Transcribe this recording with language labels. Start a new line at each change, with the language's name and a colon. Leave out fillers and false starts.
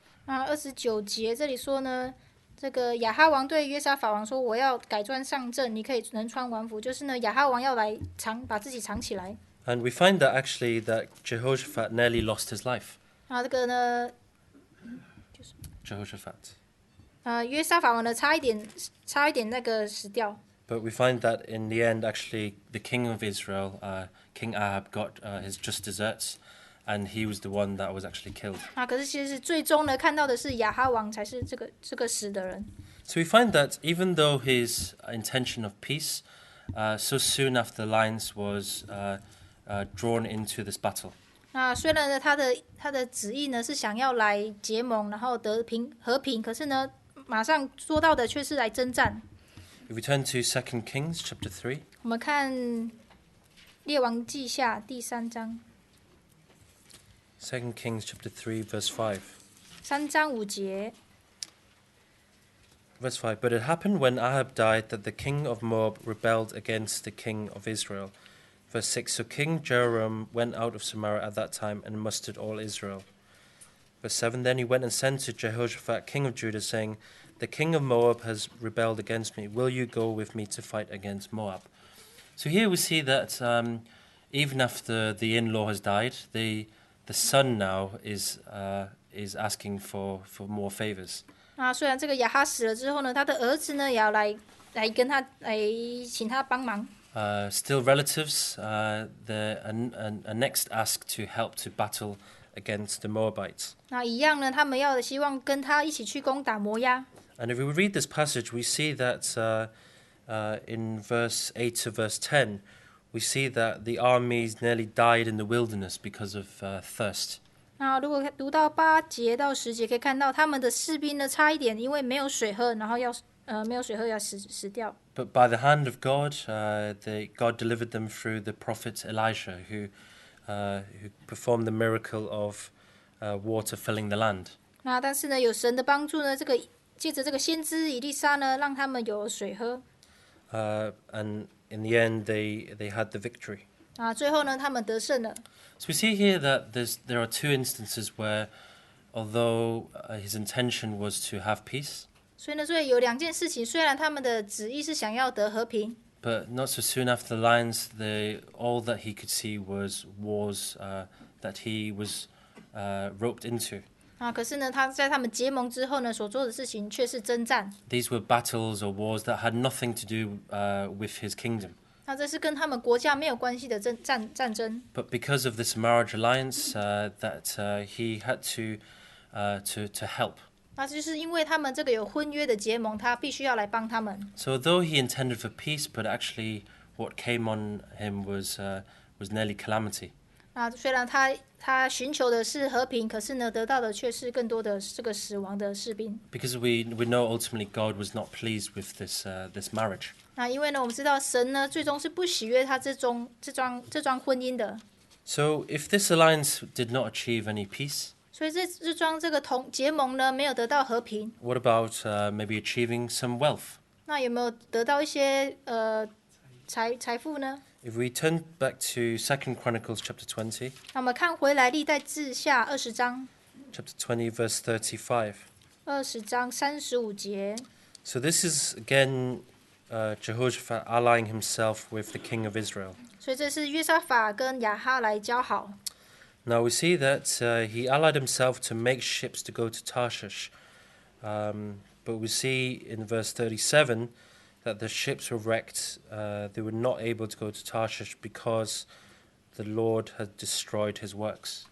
Chinese: 那29节这里说呢，这个亚哈王对约沙法王说：“我要改装上阵，你可以能穿王服。” 就是呢，亚哈王要来把自己藏起来。
English: And we find that actually that Jehoshaphat nearly lost his life.
Chinese: 那这个呢，
English: Jehoshaphat.
Chinese: 约沙法王呢，差一点那个死掉。
English: But we find that in the end, actually, the king of Israel, King Ahab, got his just desserts, and he was the one that was actually killed.
Chinese: 可是其实最终呢，看到的是亚哈王才是这个死的人。
English: So we find that even though his intention of peace, so soon after the alliance was drawn into this battle.
Chinese: 那虽然呢，他的旨意呢是想要来结盟，然后和平，可是呢，马上说到的却是来征战。
English: If we turn to 2 Kings chapter 3,
Chinese: 我们看列王记下第3章
English: 2 Kings chapter 3, verse 5.
Chinese: ，3章5节。
English: Verse 5, But it happened when Ahab died that the king of Moab rebelled against the king of Israel. Verse 6, So King Jehoram went out of Samaria at that time and mustered all Israel. Verse 7, Then he went and sent to Jehoshaphat, king of Judah, saying, The king of Moab has rebelled against me. Will you go with me to fight against Moab? So here we see that even after the in-law has died, the son now is asking for more favors.
Chinese: 那虽然这个亚哈死了之后呢，他的儿子呢也要来跟他请他帮忙。
English: Still relatives, they're next asked to help to battle against the Moabites.
Chinese: 那一样呢，他们要希望跟他一起去攻打摩押。
English: And if we read this passage, we see that in verse 8 to verse 10, we see that the armies nearly died in the wilderness because of thirst.
Chinese: 那如果读到8节到10节，可以看到他们的士兵呢，差一点因为没有水喝，然后没有水喝要死掉。
English: But by the hand of God, God delivered them through the prophet Elisha, who performed the miracle of water filling the land.
Chinese: 那但是呢，有神的帮助呢，借着这个先知以利沙呢，让他们有水喝。
English: And in the end, they had the victory.
Chinese: 最后呢，他们得胜了。
English: So we see here that there are two instances where, although his intention was to have peace,
Chinese: 所以呢，所以有2件事情，虽然他们的旨意是想要得和平，
English: but not so soon after the lines, all that he could see was wars that he was roped into.
Chinese: 可是呢，他们结盟之后呢，所做的事情却是征战。
English: These were battles or wars that had nothing to do with his kingdom.
Chinese: 那这是跟他们国家没有关系的战争。
English: But because of this marriage alliance, that he had to help.
Chinese: 那就是因为他们这个有婚约的结盟，他必须要来帮他们。
English: So though he intended for peace, but actually what came on him was nearly calamity.
Chinese: 虽然他寻求的是和平，可是呢，得到的却是更多的这个死亡的士兵。
English: Because we know ultimately God was not pleased with this marriage.
Chinese: 那因为呢，我们知道神呢，最终是不喜悦他这桩婚姻的。
English: So if this alliance did not achieve any peace,
Chinese: 所以这桩这个结盟呢，没有得到和平。
English: what about maybe achieving some wealth?
Chinese: 那有没有得到一些财富呢？
English: If we turn back to 2 Chronicles chapter 20,
Chinese: 那我们看回来历代志下20章
English: chapter 20 verse 35.
Chinese: ，20章35节。
English: So this is again Jehoshaphat allying himself with the king of Israel.
Chinese: 所以这是约沙法跟亚哈来交好。
English: Now we see that he allied himself to make ships to go to Tarshish. But we see in verse 37 that the ships were wrecked. They were not able to go to Tarshish because the Lord had destroyed his works.